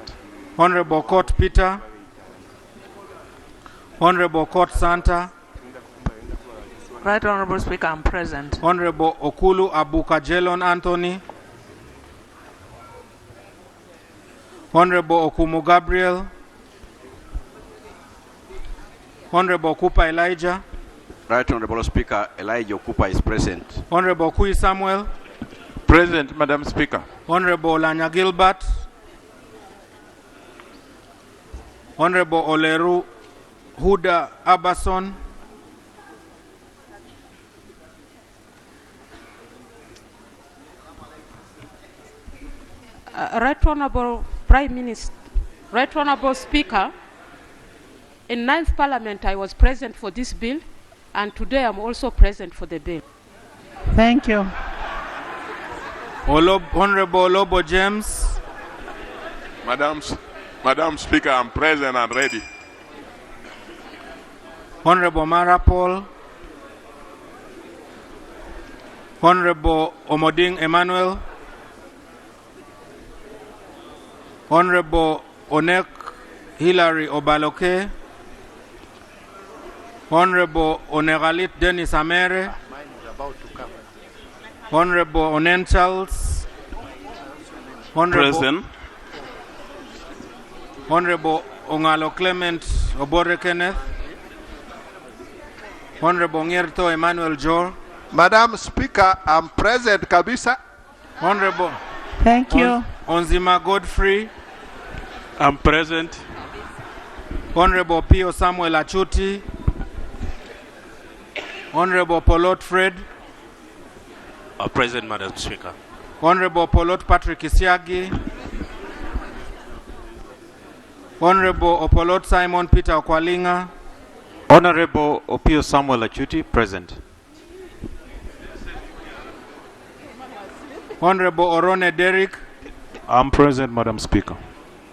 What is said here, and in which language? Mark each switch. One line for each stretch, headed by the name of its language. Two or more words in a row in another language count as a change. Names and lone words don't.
English: Honorable Okot Peter. Honorable Okot Santa. Right Honorable Speaker, I'm present. Honorable Okulu Abukajelon Anthony. Honorable Okumu Gabriel. Honorable Okupa Elijah. Right Honorable Speaker, Elijah Okupa is present. Honorable Kui Samuel. Present, Madam Speaker. Honorable Lanya Gilbert. Honorable Oleru Huda Abason. Right Honorable Prime Minister, Right Honorable Speaker, in 9th Parliament I was present for this bill, and today I'm also present for the bill. Thank you. Honorable Lobo James. Madam Speaker, I'm present and ready. Honorable Mara Paul. Honorable Omoding Emmanuel. Honorable Onek Hilary Obaloke. Honorable Onegalit Dennis Amere. Honorable Onen Charles. Present. Honorable Ongalo Clement Obore Kenneth. Honorable Ngierto Emmanuel Jor. Madam Speaker, I'm present, Kabisa. Honorable. Thank you. Onzima Godfrey. I'm present. Honorable Pio Samuel Achuti. Honorable Polot Fred. Present, Madam Speaker. Honorable Polot Patrick Isiagi. Honorable Opolot Simon Peter Okwalinga. Honorable Opio Samuel Achuti, present. Honorable Orone Derrick. I'm present, Madam Speaker.